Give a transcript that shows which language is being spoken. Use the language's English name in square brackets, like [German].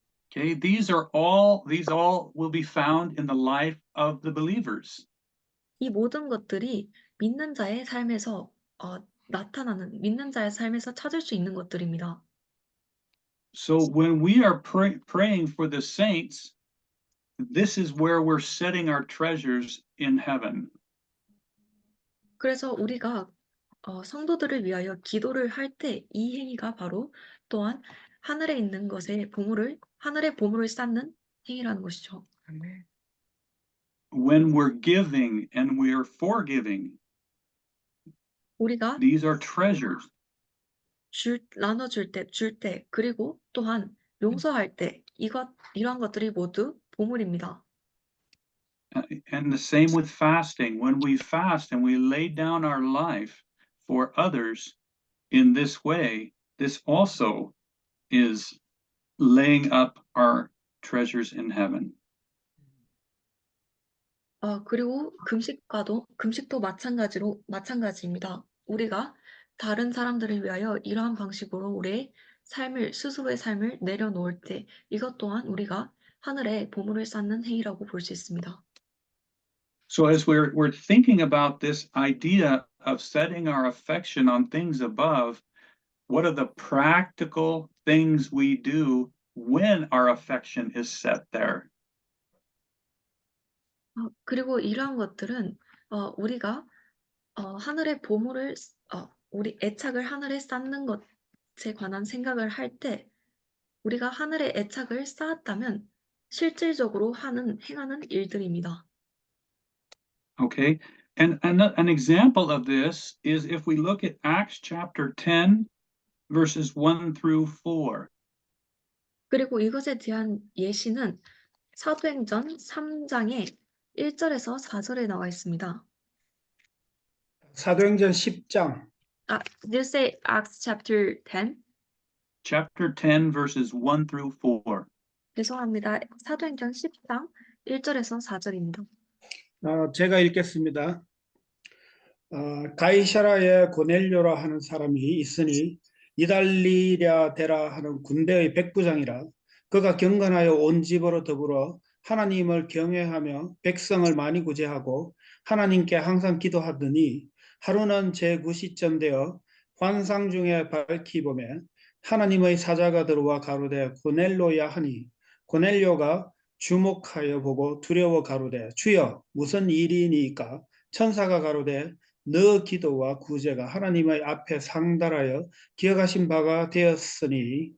[English] Okay, these all will be found in the life of the believers. [Korean] 이 모든 것들이 믿는 자의 삶에서 믿는 자의 삶에서 찾을 수 있는 것들입니다. [English] So when we are praying for the saints, this is where we're setting our treasures in heaven. [Korean] 그래서 우리가 성도들을 위하여 기도를 할 때 이 행위가 바로 또한 하늘에 있는 것의 하늘의 보물을 쌓는 행위라는 것이죠. [English] When we're giving and we're forgiving, [Korean] 우리가 [English] these are treasures. [Korean] 나눠줄 때, 줄 때, 그리고 또한 용서할 때 이러한 것들이 모두 보물입니다. [English] And the same with fasting. When we fast and we lay down our life for others in this way, this also is laying up our treasures in heaven. [Korean] 그리고 금식도 마찬가지입니다. 우리가 다른 사람들을 위하여 이러한 방식으로 우리의 스스로의 삶을 내려놓을 때 이것 또한 우리가 하늘에 보물을 쌓는 행위라고 볼 수 있습니다. So as we're thinking about this idea of setting our affection on things above, what are the practical things we do when our affection is set there? 그리고 이러한 것들은 우리가 하늘의 보물을 우리 애착을 하늘에 쌓는 것에 관한 생각을 할 때 우리가 하늘에 애착을 쌓았다면 실질적으로 행하는 일들입니다. Okay, and an example of this is if we look at Acts chapter 10, verses 1 through 4. 그리고 이것에 대한 예시는 사도행전 3장의 1절에서 4절에 나와 있습니다. 사도행전 10장 [English] Did you say Acts chapter 10? Chapter 10, verses 1 through 4. [Korean] 죄송합니다. 사도행전 10장 1절에서 4절입니다. 제가 읽겠습니다. 가이사라에 고넬료라 하는 사람이 있으니 이달리랴 데라 하는 군대의 백부장이라. 그가 경건하여 온 집으로 더불어 하나님을 경외하며 백성을 많이 구제하고 하나님께 항상 기도하더니 하루는 제9시쯤 되어 환상 중에 밝히 보매 하나님의 사자가 들어와 가로되 고넬료야 하니 고넬료가 주목하여 보고 두려워 가로되 주여 무슨 일이니까 천사가 가로되 너 기도와 구제가 하나님의 앞에 상달하여 기억하신 바가 되었으니.